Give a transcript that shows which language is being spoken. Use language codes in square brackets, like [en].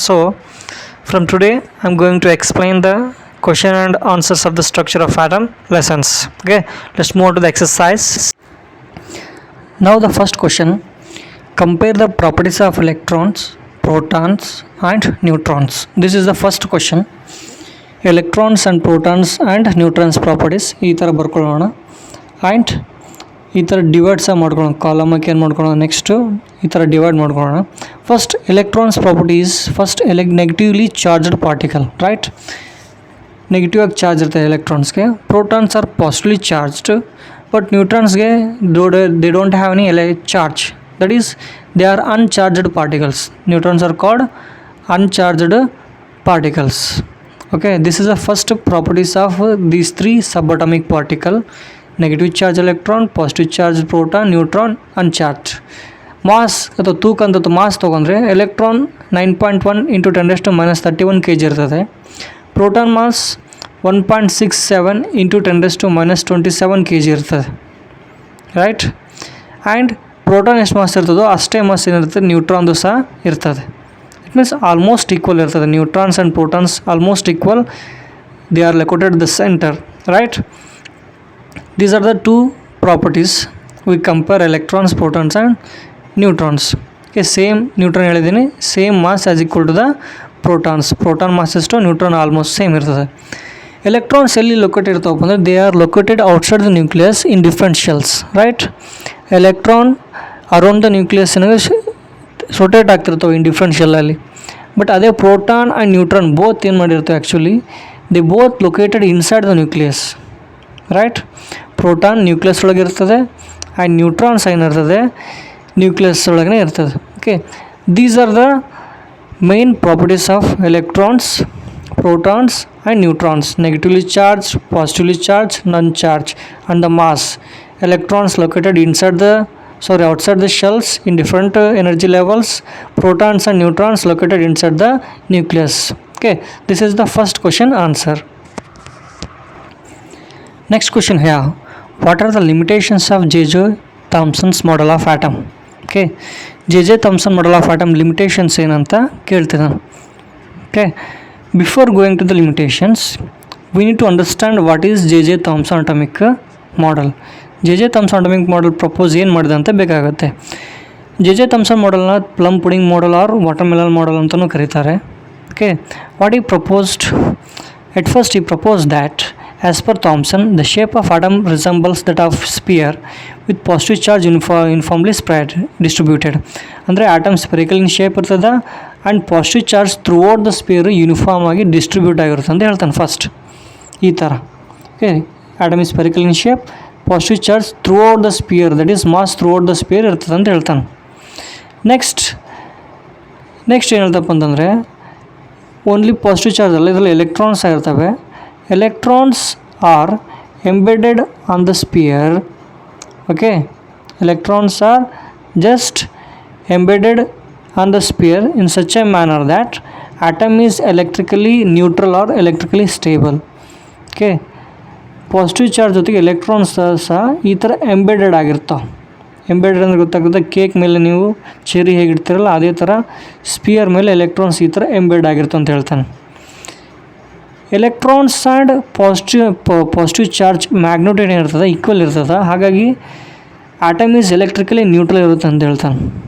[en] So from today I am going to explain the question and answers of the structure of atom lessons. Okay, let's move on to the exercise. Now the first question: compare the properties of electrons, protons and neutrons. This is the first question. [kn] Electrons and protons and neutrons properties ಈ ಥರ ಬರ್ಕೊಳ್ಳೋಣ. And ಈ ಥರ divide ಸಹ ಮಾಡ್ಕೊಳ್ಳೋಣ. ಕಾಲಮಕ್ಕೆ ಏನು ಮಾಡ್ಕೊಳ್ಳೋಣ, next ಈ ಥರ ಡಿವೈಡ್ ಮಾಡ್ಕೊಳ್ಳೋಣ. [en] First electrons properties. First negatively charged particle, right? [kn] Negative ಆಗಿ ಚಾರ್ಜ್ ಇರ್ತದೆ ಎಲೆಕ್ಟ್ರಾನ್ಸ್ಗೆ. [en] Protons are positively charged, but ನ್ಯೂಟ್ರಾನ್ಸ್ಗೆ they don't have any charge, that is they are uncharged particles. Neutrons are called uncharged particles. Okay, this is the first properties of these three subatomic particle: negative charge electron, positive charge proton, neutron, uncharged. [kn] Mass ಅಥವಾ ತೂಕ ಅಂತ mass ತೊಗೊಂಡ್ರೆ electron 9.1 × 10⁻31 kg ಇರ್ತದೆ. Proton mass 1.67 × 10⁻27 kg ಇರ್ತದೆ, right? And proton ಎಷ್ಟು mass ಇರ್ತದೋ ಅಷ್ಟೇ mass ಏನಿರ್ತದೆ ನ್ಯೂಟ್ರಾನ್ದು ಸಹ ಇರ್ತದೆ. [en] It means almost equal ಇರ್ತದೆ. Neutrons and protons almost equal. They are located at the center, right? These are the two properties. We compare electrons, protons and neutrons. Okay, same neutron ಹೇಳಿದ್ದೀನಿ, same mass as equal to the protons. [kn] Proton mass ಎಷ್ಟು, neutron almost same ಇರ್ತದೆ. Electrons ಎಲ್ಲಿ located ಇರ್ತಾವಪ್ಪ ಅಂದರೆ [en] They are located outside the nucleus in different shells, right? [kn] Electron around the nucleus rotate ಆಗ್ತಿರ್ತಾವೆ in different ಶೆಲ್ಲಲ್ಲಿ. [en] but ಅದೇ proton and neutron both [kn] ಏನು ಮಾಡಿರ್ತವೆ, [en] Actually they both located inside the nucleus, right? [kn] Proton nucleus ಒಳಗೆ ಇರ್ತದೆ and neutrons ಏನಿರ್ತದೆ nucleus ಒಳಗೇ ಇರ್ತದೆ. [en] Okay, these are the main properties of electrons, protons and neutrons: negatively charged, positively charged, non-charged, and the mass. Electrons located outside the shells in different energy levels. Protons and neutrons located inside the nucleus. Okay, this is the first question answer. Next question here: what are the limitations of J.J. Thomson's model of atom? Okay, J.J. Thomson model of atom limitations [kn] ಏನಂತ ಕೇಳ್ತೀನಿ. [en] Okay, before going to the limitations, we need to understand what is J.J. Thomson atomic model. J.J. [kn] Thomson atomic model propose ಏನು ಮಾಡಿದೆ ಅಂತ ಬೇಕಾಗುತ್ತೆ. J.J. Thomson ಮಾಡೆಲ್ನ plum pudding model R watermelon model ಅಂತಲೂ ಕರೀತಾರೆ. [en] Okay, what he proposed? At first he propose that as per Thomson the shape of atom resembles that of sphere with positive charge uniformly distributed. [kn] ಅಂದರೆ atom spherical in shape ಇರ್ತದೆ and positive charge through out the spear uniform ಆಗಿ distribute ಆಗಿರುತ್ತೆ ಅಂತ ಹೇಳ್ತಾನೆ first. [en] ಈ ಥರ, okay, atom is spherical in shape, positive charge throughout the sphere, that is mass throughout the sphere [kn] ಇರ್ತದೆ ಅಂತ ಹೇಳ್ತಾನೆ. ನೆಕ್ಸ್ಟ್ ಏನು ಹೇಳ್ತಪ್ಪ ಅಂತಂದರೆ ಓನ್ಲಿ ಪಾಸಿಟಿವ್ ಚಾರ್ಜ್ ಅಲ್ಲ, ಇದರಲ್ಲಿ ಎಲೆಕ್ಟ್ರಾನ್ಸ್ ಆಗಿರ್ತವೆ. [en] Electrons are embedded on the sphere. Okay, electrons are just embedded on the sphere in such a manner that atom is electrically neutral or electrically stable. [kn] Okay, positive charge ಜೊತೆಗೆ electrons ಸಹ ಈ ಥರ embedded ಆಗಿರ್ತಾವೆ. Embedded ಅಂದರೆ ಗೊತ್ತಾಗುತ್ತೆ, cake ಮೇಲೆ ನೀವು cherry ಹೇಗಿಡ್ತೀರಲ್ಲ ಅದೇ ಥರ ಸ್ಪಿಯರ್ ಮೇಲೆ ಎಲೆಕ್ಟ್ರಾನ್ಸ್ ಈ ಥರ ಎಂಬೆಡ್ ಆಗಿರ್ತವೆ ಅಂತ ಹೇಳ್ತಾನೆ. Electrons and positive charge magnetic ಏನಿರ್ತದೆ ಈಕ್ವಲ್ ಇರ್ತದೆ, ಹಾಗಾಗಿ ಆಟಮ್ ಈಸ್ ಎಲೆಕ್ಟ್ರಿಕಲಿ ನ್ಯೂಟ್ರಲ್ ಇರುತ್ತೆ ಅಂತ ಹೇಳ್ತಾನೆ.